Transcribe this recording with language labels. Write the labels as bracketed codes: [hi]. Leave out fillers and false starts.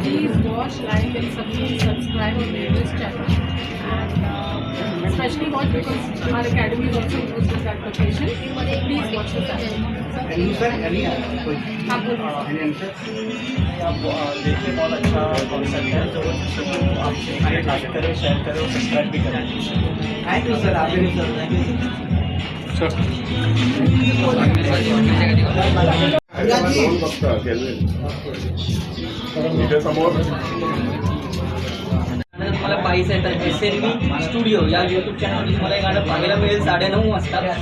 [en] Please watch, like and subscribe on this channel. And especially watch because our academy is also hosting that location. Please watch the channel. And you sir, any कोई [hi] आप बोलो. [en] any answer? [hi] आप देखिए, बहुत अच्छा concept है. तो आप लाइक करें, शेयर करें और सब्सक्राइब भी करें. [en] Thank you sir. [hi] आपके लिए सर. [en] Thank you. [mr] तुम्हाला पाहिजे आहे तर SNB स्टुडिओ या यूट्यूब चॅनलवर तुम्हाला हे गाणं पाहायला मिळेल 9:30 वाजता.